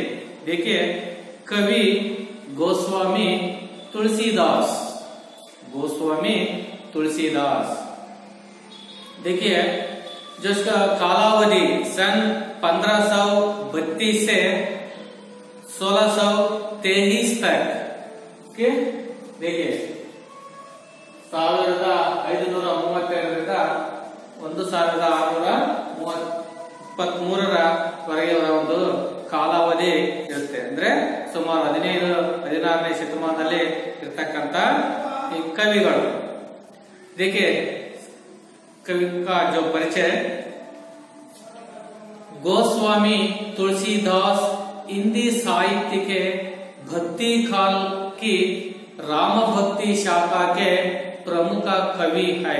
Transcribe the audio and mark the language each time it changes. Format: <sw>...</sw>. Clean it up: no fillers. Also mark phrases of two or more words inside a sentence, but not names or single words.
<hi>देखिए, कवि गोस्वामी तुलसीदास, गोस्वामी तुलसीदास। देखिए, जो इसका कालावधि सन 1532 से 1623 तक के, देखिए</hi> <kn>1532ರಿಂದ 1623 ಒಂದು ಕಾಲಾವಧಿ ಇರುತ್ತೆ. ಅಂದ್ರೆ ಸುಮಾರು 15-16ನೇ ಶತಮಾನದಲ್ಲಿ ಇರ್ತಕ್ಕಂಥ ಈ ಕವಿಗಳು.</kn> <hi>देखिए, कवि का जो परिचय, गोस्वामी तुलसीदास हिंदी साहित्य के भक्ति काल की राम भक्ति शाखा के प्रमुख कवि है।</hi>